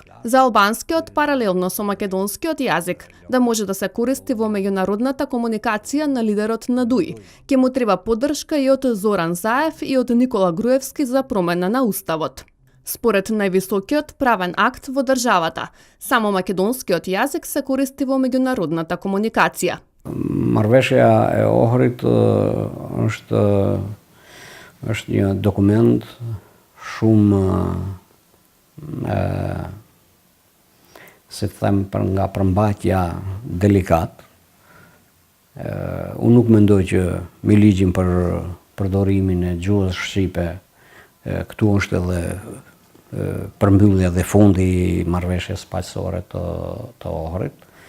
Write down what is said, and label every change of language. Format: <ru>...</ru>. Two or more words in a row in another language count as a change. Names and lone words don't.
<mk>За албанскиот паралелно со македонскиот јазик да може да се користи во меѓународната комуникација на лидерот на ДУИ, ќе му треба поддршка и од Зоран Заев и од Никола Груевски за промена на уставот. Според највисокиот правен акт во државата, само македонскиот јазик се користи во меѓународната комуникација.</mk> <sq>Marrëveshja e Ohrit është një dokument shumë si të them nga përmbajtja delikat. Unë nuk mendoj që me ligjin për përdorimin e gjuhës shqipe këtu është edhe përmbyllja dhe fundi i marrëveshjes paqësore të Ohrit.</sq>